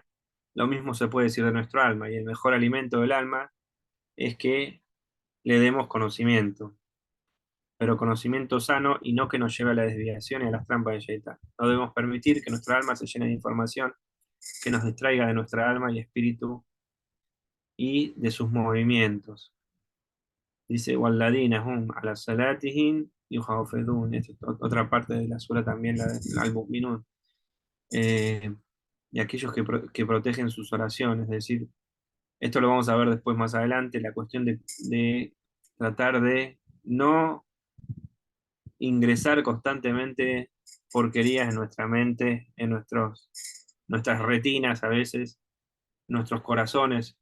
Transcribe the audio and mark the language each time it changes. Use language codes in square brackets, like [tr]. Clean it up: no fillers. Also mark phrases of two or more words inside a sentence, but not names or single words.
[es] Lo mismo se puede decir de nuestro alma, y el mejor alimento del alma es que le demos conocimiento, pero conocimiento sano y no que nos lleve a la desviación y a las trampas de Shaitán. No debemos permitir que nuestra alma se llene de información que nos distraiga de nuestra alma y espíritu y de sus movimientos. Dice, [ar] والذين هم على صلاتهم يحافظون. [es] Esta es otra parte de la sura también, la del al-Mu'minun. Y aquellos que protegen sus oraciones, es decir, esto lo vamos a ver después más adelante, la cuestión de tratar de no ingresar constantemente porquerías en nuestra mente, en nuestras retinas a veces, nuestros corazones.